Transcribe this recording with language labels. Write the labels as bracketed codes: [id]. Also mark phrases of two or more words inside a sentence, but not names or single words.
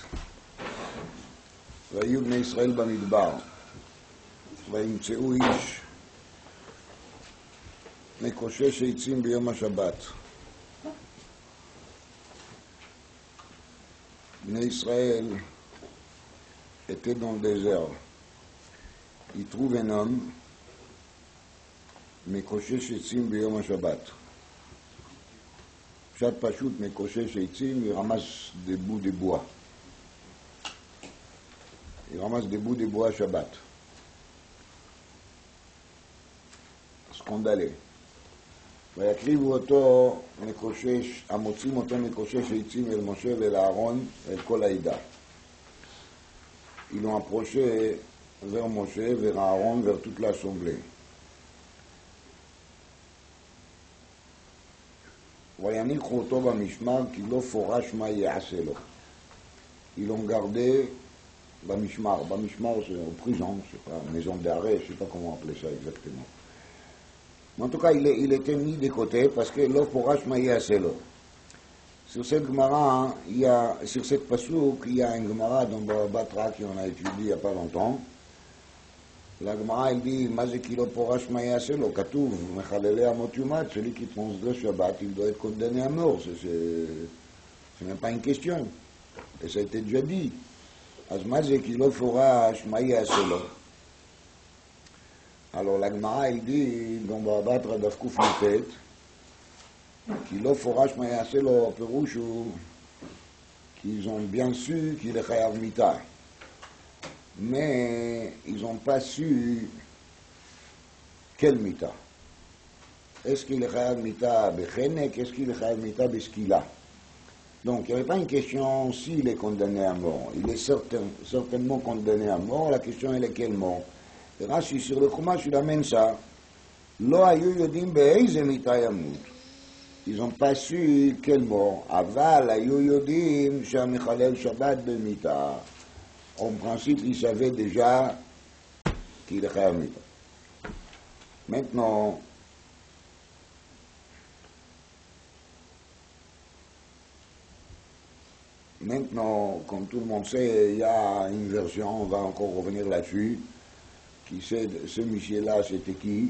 [he] והיו בני ישראל במדבר, וימצאו איש מקושש עצים ביום השבת. בני ישראל [fr] étaient dans le désert. Ils trouvent un homme [he] מקושש עצים ביום השבת. פשט פשוט, מקושש עצים, [fr] il ramasse des bouts de bois. Il ramasse des bouts de bois à Shabbat. [he] סקונדלה. ויקריבו אותו מקושש, המוצאים אותו מקושש עצים אל משה ואל אהרון ואל כל העדה. [fr] Ils l'ont approché vers Moshe, vers Aaron, vers toute l'assemblée. [he] ויניחו אותו במשמר כי לא פורש מה יעשה לו. [fr] Ils l'ont gardé במשמר. במשמר c'est en prison, je sais pas, maison d'arrêt, je sais pas comment appeler ça exactement. Mais en tout cas, il était mis de côté parce que [he] לא פורש מה יעשה לו. [fr] Sur cette Gemara, sur cette pasuk, il y a une Gemara dans Baba Batra qu'on a étudié il n'y a pas longtemps. La Gemara, elle dit, [he] מה זה כי לא פורש מה יעשה לו? כתוב, מחללי אמות יומת, [fr] celui qui transgresse Shabbat, il doit être condamné à mort. C'est même pas une question. Et ça a été déjà dit. [he] אז מה זה כי לא פורש מה יעשה לו? [fr] Alors la Gemara, elle dit, dans Baba Batra [he] דף קנ"ט, כי לא פורש מה יעשה לו, הפירוש הוא, [fr] qu'ils ont bien su qu'il est [he] חייב מיתה. [fr] Mais ils n'ont pas su quel mita. Est-ce qu'il est [he] חייב מיתה בחנק, [fr] est-ce qu'il est [he] חייב מיתה בסקילה? [fr] Donc il n'y avait pas une question s'il est condamné à mort. Il est certainement condamné à mort. La question est quelle mort. Et Rashi sur le Chumash il amène ça. [he] לא היו יודעים באיזו מיתה ימות. [fr] Ils n'ont pas su quelle mort. [he] אבל היו יודעים שהמחלל שבת במיתה. [fr] En principe, il savait déjà qu'il est [he] חייב מיתה. [fr] Maintenant, comme tout le monde sait, il y a une version, on va encore revenir là-dessus, qui sait, ce monsieur-là, c'était qui?